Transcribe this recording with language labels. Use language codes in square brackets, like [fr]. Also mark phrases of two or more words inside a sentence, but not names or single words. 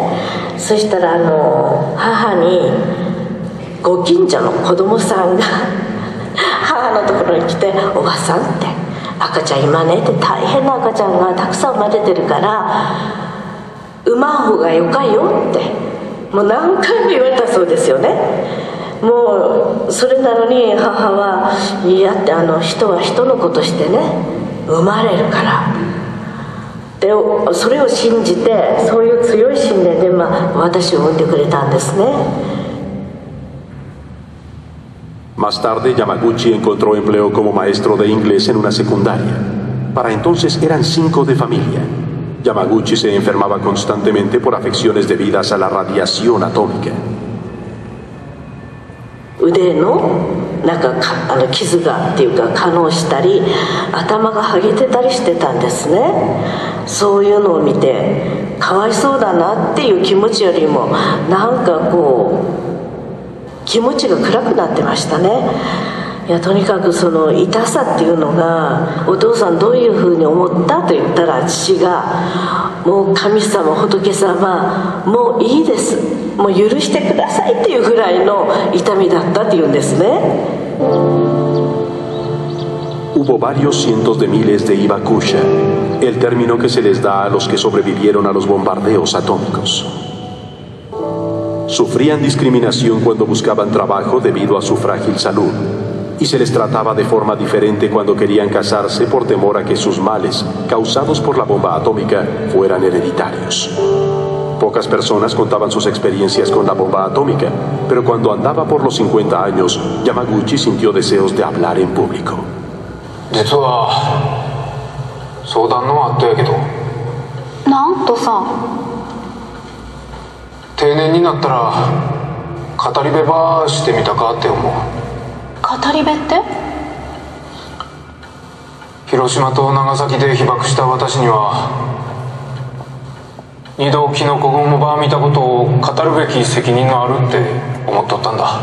[ja] そしたら母にご近所の子供さんが母のところに来て「おばさん」って「赤ちゃん今ね」って大変な赤ちゃんがたくさん生まれてるから産まん方がよかよってもう何回も言われたそうですよね。もうそれなのに母はいやって人は人の子としてね生まれるからでそれを信じてそういう強い信念で私を産んでくれたんですね。 [es] Más tarde, Yamaguchi encontró empleo como maestro de inglés en una secundaria. Para entonces eran 5 de familia. Yamaguchi se enfermaba constantemente por afecciones debidas a la radiación atómica. [ja] 腕のなんか傷がっていうか化膿したり頭が剥げてたりしてたんですね。そういうのを見てかわいそうだなっていう気持ちよりもなんかこう気持ちが暗くなってましたね。いやとにかく痛さっていうのがお父さんどういうふうに思ったと言ったら父がもう神様仏様もういいですもう許してくださいっていうぐらいの痛みだったっていうんですね。 [es] Hubo varios cientos de miles de Hibakusha, el término que se les da a los que sobrevivieron a los bombardeos atómicos. Sufrían discriminación cuando buscaban trabajo debido a su frágil salud. Y se les trataba de forma diferente cuando querían casarse por temor a que sus males, causados por la bomba atómica, fueran hereditarios. Pocas personas contaban sus experiencias con la bomba atómica, pero cuando andaba por los 50 años, Yamaguchi sintió deseos de hablar en público. [ja] 実は相談のはあったやけど。なんとさ。定年になったら語り部ばしてみたかって思う。語り部って？広島と長崎で被爆した私には二度キノコ雲ば見たことを語るべき責任があるって思っとったんだ。